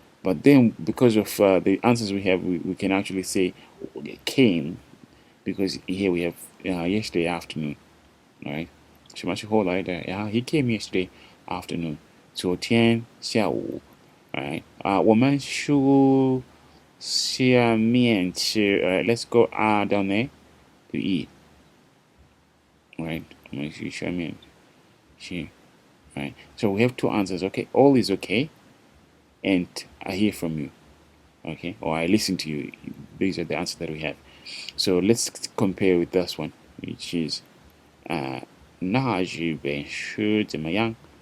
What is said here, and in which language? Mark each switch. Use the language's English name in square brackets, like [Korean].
[English] But then, because of the answers we have, we can actually say came because here we have yesterday afternoon, all right? [Chinese] 什么时候来的? [English] Yeah, he came yesterday afternoon. [Chinese] 昨天下午, [English] all right? [Chinese] 我们去下面吃. [English] All right, let's go down there to eat. All right, [Chinese] 我们去下面吃. [English] All right, so we have two answers. Okay, all is okay, and I hear from you. Okay, or I listen to you. These are the answers that we have. So let's compare with this one, which is [Chinese] 那日本书怎么样?